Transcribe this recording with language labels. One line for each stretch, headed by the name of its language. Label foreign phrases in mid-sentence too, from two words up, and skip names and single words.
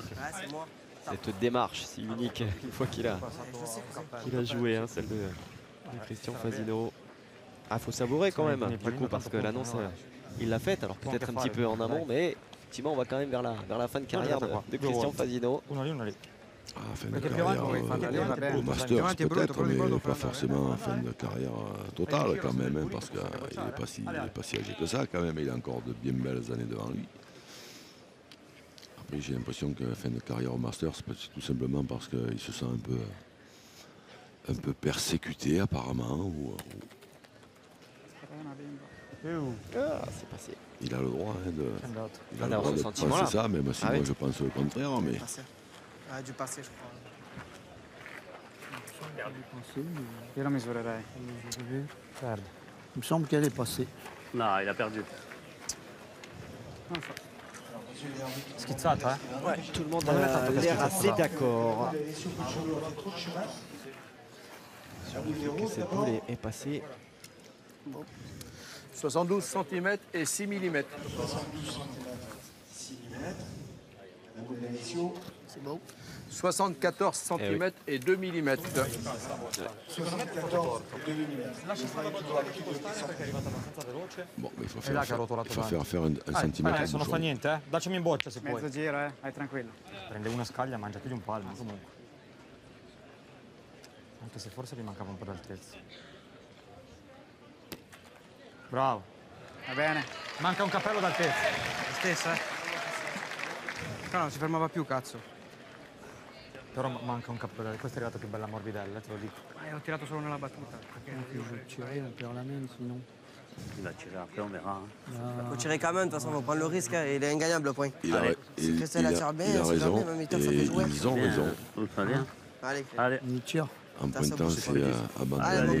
French: Ah, c'est moi. Cette démarche si unique, une fois qu'il a joué, hein, celle de Christian Fasino. Ah, faut savourer quand même, du coup, parce que l'annonce, il l'a faite, alors peut-être un petit peu en amont, mais effectivement, on va quand même vers la fin de carrière de Christian Fasino.
Italian: Uno lì, uno lì.
French: Ah, fin de
Italian: Perché più
French: carrière
Italian: avanti, va bene.
French: au Masters
Italian: Davanti è brutto,
French: peut-être,
Italian: prendi il
French: mais
Italian: volo,
French: pas
Italian: prendi-
French: forcément fin de carrière totale quand même, hein, parce qu'il n'est pas si âgé que ça quand même, il a encore de bien belles années devant lui. Après j'ai l'impression que fin de carrière au Masters, c'est tout simplement parce qu'il se sent un peu persécuté apparemment, Ah, c'est passé. il a le droit hein, de,
Italian: È andato.
French: il a le d'avoir droit ce de sentiment-là. penser ça, même si Ah moi oui. je pense le contraire, mais Passé. Ah, dû passer, je crois.
Italian: Io la misurerei. Perde.
French: Il me semble qu'elle est passée. Non, il a perdu.
Italian: Non so. Schizzata,
French: Ouais, tout le monde Non, mais là, a t'as l'air pas assez ça. d'accord. Les laissés au bout du jour, on a fait trop de chemin. Sur le numéro, Cette d'abord, boule est passée. 72 cm et 6 mm. 72 cm, 6 mm. La boule d'Alessio, C'est bon. 74 cm et 2 mm. 74, 2 mm. Bon, mais il faut
Italian: E là che ha
French: faire,
Italian: rotolato tanto.
French: faire un centimètre
Italian: Adesso non
French: bouchon.
Italian: fa niente, eh. Daccimi in boccia se puoi. Mezzo giro, vai tranquillo. Prende una scaglia, mangia più di un palmo comunque. Anche se forse gli mancava un po' d'altezza. Bravo. Va bene. Manca un cappello d'altezza. La stessa? No, non si fermava più, cazzo. Però manca un cappello d'altezza. Questa è arrivata più bella morbidella, te lo dico. Ho tirato solo nella battuta.
French: Tirer, on perd la main sinon. Il va tirer après, on verra. Faut tirer quand même, de toute façon, on va prendre le risque. Hein, il est ingagable le point. Il a, Allez. Si Christian la tire bien, il a si raison. jamais, même Ethan, ça Et fait jouer. ils ont raison. Tout va bien. Allez, Allez. Il tire. En Putain, ça pointant, bouge, c'est c'est pas Allez, mon abandonner